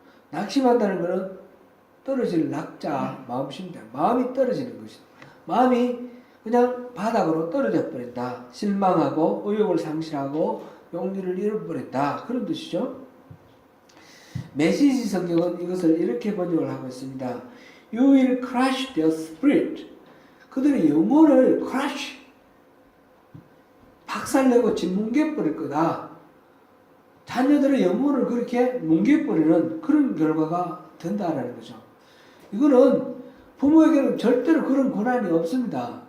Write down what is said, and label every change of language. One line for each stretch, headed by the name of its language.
Korean: 낙심한다는 것은 떨어질 낙자, 마음심장, 마음이 떨어지는 것이다. 마음이 그냥 바닥으로 떨어져 버린다. 실망하고 의욕을 상실하고 용기를 잃어버린다. 그런 뜻이죠. 메시지 성경은 이것을 이렇게 번역을 하고 있습니다.
English: You will crush their spirit.
Korean: 그들의 영혼을 crush, 박살내고 짓뭉개버릴 거다. 자녀들의 영혼을 그렇게 뭉개버리는 그런 결과가 된다라는 거죠. 이거는 부모에게는 절대로 그런 권한이 없습니다.